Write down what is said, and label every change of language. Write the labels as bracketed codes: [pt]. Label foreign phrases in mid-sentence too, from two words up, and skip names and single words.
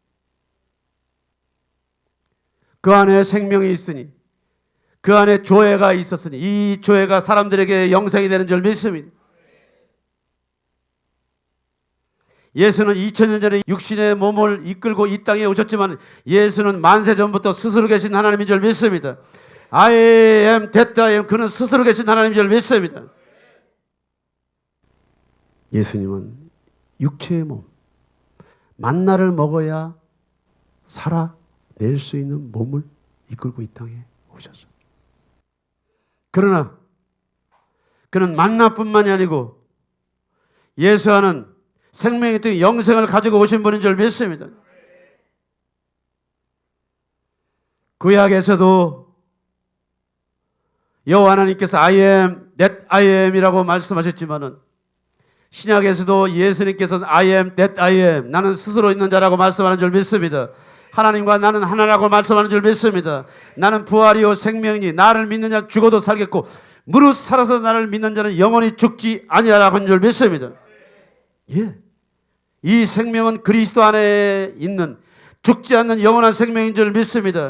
[ko] 그 안에 생명이 있으니 그 안에 조회가 있었으니 이 조회가 사람들에게 영생이 되는 줄 믿습니다. 예수는 2000년 전에 육신의 몸을 이끌고 이 땅에 오셨지만 예수는 만세 전부터 스스로 계신 하나님인 줄 믿습니다. [en] I am that I am. [ko] 그는 스스로 계신 하나님인 줄 믿습니다. 예수님은 육체의 몸, 만나를 먹어야 살아낼 수 있는 몸을 이끌고 이 땅에 오셨어요. 그러나 그는 만나뿐만이 아니고 예수와는 생명의 뜻 영생을 가지고 오신 분인 줄 믿습니다. 구약에서도 여호와 하나님께서 [en] I am that I am [ko] 이라고 말씀하셨지만은 신약에서도 예수님께서는 [en] I am that I am, [ko] 나는 스스로 있는 자라고 말씀하는 줄 믿습니다. 하나님과 나는 하나라고 말씀하는 줄 믿습니다. 나는 부활이요 생명이니 나를 믿는 자는 죽어도 살겠고 무릇 살아서 나를 믿는 자는 영원히 죽지 아니하라고 하는 줄 믿습니다. 예, 이 생명은 그리스도 안에 있는 죽지 않는 영원한 생명인 줄 믿습니다.